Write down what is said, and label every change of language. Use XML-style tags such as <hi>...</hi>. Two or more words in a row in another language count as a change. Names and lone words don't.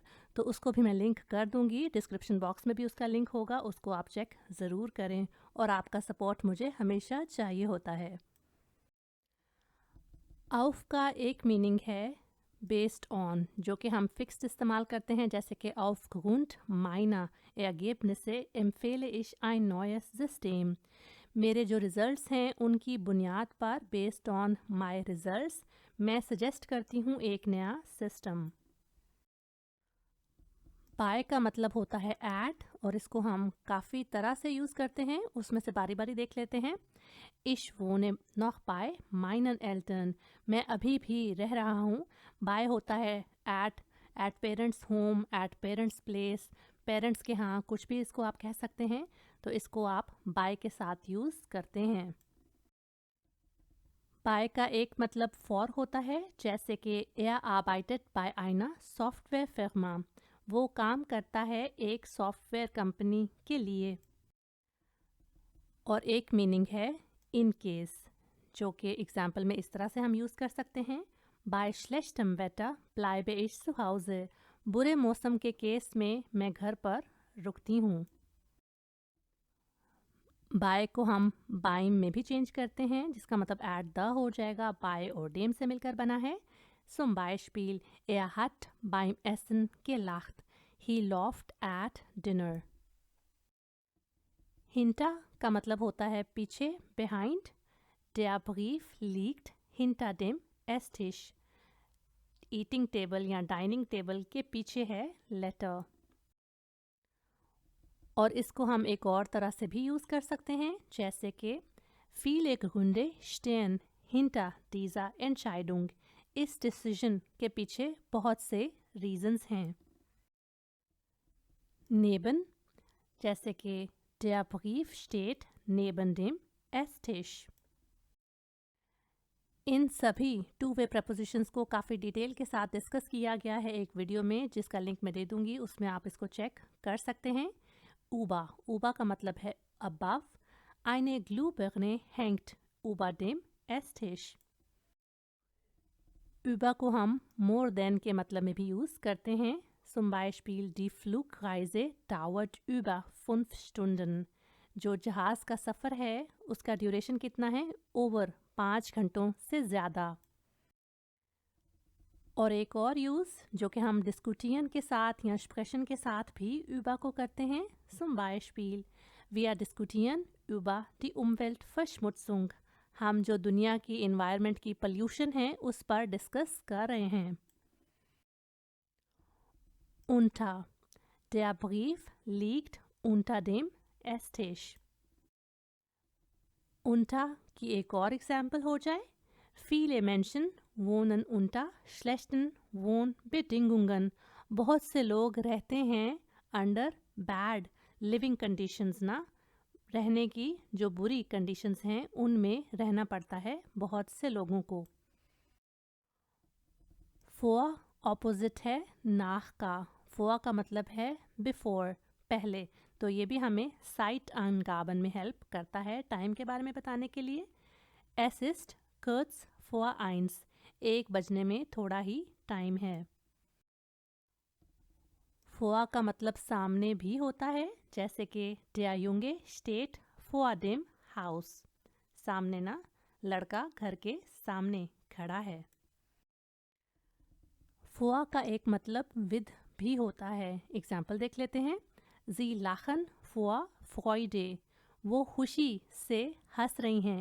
<ur>تو اس کو بھی میں لنک کر دوں گی,</ur> <en>description box</en> <ur>میں بھی اس کا لنک ہوگا، اس کو آپ چیک ضرور کریں. اور آپ کا سپورٹ مجھے ہمیشہ چاہیے ہوتا ہے. آؤف کا ایک میننگ ہے</ur> <en>based on,</en> <ur>جو کہ ہم فکسڈ استعمال کرتے ہیں. جیسے کہ</ur> <de>aufgrund meiner Ergebnisse empfehle ich ein neues System,</de> <ur>میرے جو رزلٹس ہیں ان کی بنیاد پر,</ur> <en>based on my results,</en> <ur>میں سجیسٹ کرتی ہوں ایک نیا سسٹم. بائی کا مطلب ہوتا ہے ایڈ، اور اس کو ہم کافی طرح سے یوز کرتے ہیں، اس میں سے باری باری دیکھ لیتے ہیں.</ur> <de>Ich wohne noch bei meinen Eltern,</de> <ur>میں ابھی بھی رہ رہا ہوں. بائی ہوتا ہے</ur> <en>at parents home, at parents place,</en> <ur>پیرنٹس کے یہاں، کچھ بھی اس کو آپ کہہ سکتے ہیں. تو اس کو آپ بائی کے ساتھ یوز کرتے ہیں. بائی کا ایک مطلب فار ہوتا ہے. جیسے کہ</ur> <de>er arbeitet bei einer Softwarefirma,</de> <ur>وہ کام کرتا ہے ایک</ur> <en>software company</en> <ur>کے لیے. اور ایک میننگ ہے</ur> <en>in case,</en> <ur>جو کہ ایگزامپل میں اس طرح سے ہم یوز کر سکتے ہیں.</ur> <de>बाय schlechtem Wetter bleibe ich zu Hause,</de> <ur>برے موسم کے کیس میں میں گھر پر رکتی ہوں. بائی کو ہم بائیم میں بھی چینج کرتے ہیں، جس کا مطلب</ur> <en>at the</en> <ur>ہو جائے گا، بائی اور ڈیم سے مل کر بنا ہے.</ur> <de>Zum Beispiel, er hat beim Essen gelacht,</de> <en>he laughed at dinner।</en> <ur>hinter کا مطلب ہوتا ہے پیچھے, behind।</ur> <de>Der Brief liegt hinter dem Esstisch,</de> <en>eating table</en> <ur>یا</ur> <en>dining table</en> <ur>کے پیچھے ہے لیٹر. اور اس کو ہم ایک اور طرح سے بھی یوز کر سکتے ہیں، جیسے کہ</ur> <de>viele Gründe stehen hinter dieser Entscheidung,</de> <ur>اس ڈسیژن کے پیچھے بہت سے ریزنز ہیں.</ur> <de>neben,</de> <ur>جیسے کہ</ur> <de>der Brief steht neben dem Esstisch।</de> <ur>ان سبھی</ur> <en>two way prepositions</en> <ur>کو کافی ڈیٹیل کے ساتھ ڈسکس کیا گیا ہے ایک ویڈیو میں، جس کا لنک میں دے دوں گی، اس میں آپ اس کو چیک کر سکتے ہیں. اوبا کا مطلب ہے اباؤ,</ur> <de>eine Glühbirne hängt über dem Esstisch।</de> <ur>über کو ہم</ur> <en>more than</en> <ur>کے مطلب میں بھی یوز کرتے ہیں.</ur> <de>Zum Beispiel die Flugreise dauert über 5 Stunden,</de> <ur>جو جہاز کا سفر ہے اس کا ڈیوریشن کتنا ہے، اوور 5 گھنٹوں سے زیادہ. اور ایک اور یوز جو کہ ہم ڈسکوٹیئن کے ساتھ یا اسپریشن کے ساتھ بھی über کو کرتے ہیں,</ur> <de>zum Beispiel wir diskutieren über die Umweltverschmutzung।</de> <ur>ہم جو دنیا کی انوائرمنٹ کی پولیوشن ہے اس پر ڈسکس کر رہے ہیں.</ur> <de>Unter der Brief liegt unter dem Esstisch।</de> <ur>Unter کی ایک اور ایگزامپل ہو جائے,</ur> <de>viele Menschen wohnen unter schlechten Wohnbedingungen।</de> <ur>بہت سے لوگ رہتے ہیں</ur> <en>under bad living conditions</en> <ur>نا، رہنے کی جو بری کنڈیشنز ہیں ان میں رہنا پڑتا ہے بہت سے لوگوں کو. vor اپوزٹ ہے nach کا, vor کا مطلب ہے بیفور، پہلے، تو یہ بھی ہمیں سائٹ angaben میں ہیلپ کرتا ہے ٹائم کے بارے میں بتانے کے لیے.</ur> <de>Es ist kurz vor 1,</de> <ur>1 بجنے میں تھوڑا ہی ٹائم ہے. vor کا مطلب سامنے بھی ہوتا ہے، جیسے کہ</ur> <de>der Junge steht vor dem Haus,</de> <ur>سامنے نا، لڑکا گھر کے سامنے کھڑا ہے. vor کا ایک مطلب وِد بھی ہوتا ہے. ایگزامپل دیکھ لیتے ہیں,</ur> <de>Sie lachen vor Freude,</de> <ur>وہ خوشی سے ہنس رہی ہیں.</ur>